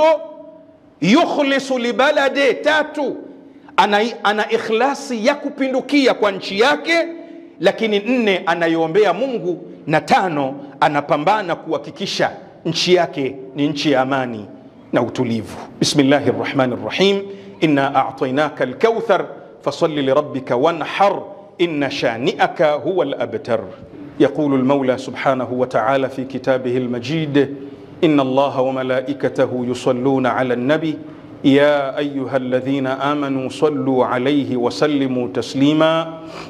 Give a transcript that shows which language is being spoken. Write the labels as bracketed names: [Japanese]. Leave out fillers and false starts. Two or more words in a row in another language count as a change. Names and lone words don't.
[Arabic] يخلص للبلد, [Swahili] tatu, ana ikhlasi ya kupindukia kwa nchi yake. Lakini nne, anaiombea Mungu, na tano, anapambana kuhakikisha nchi yake ni nchi ya amani na utulivu. [Arabic] بسم الله الرحمن الرحيم إنا أعطيناك الكوثر فصل لربك وانحر إن شانئك هو الأبتر. يقول المولى سبحانه وتعالى في كتابه المجيد: إن الله وملائكته يصلون على النبي يا أيها الذين آمنوا صلوا عليه وسلموا تسليما.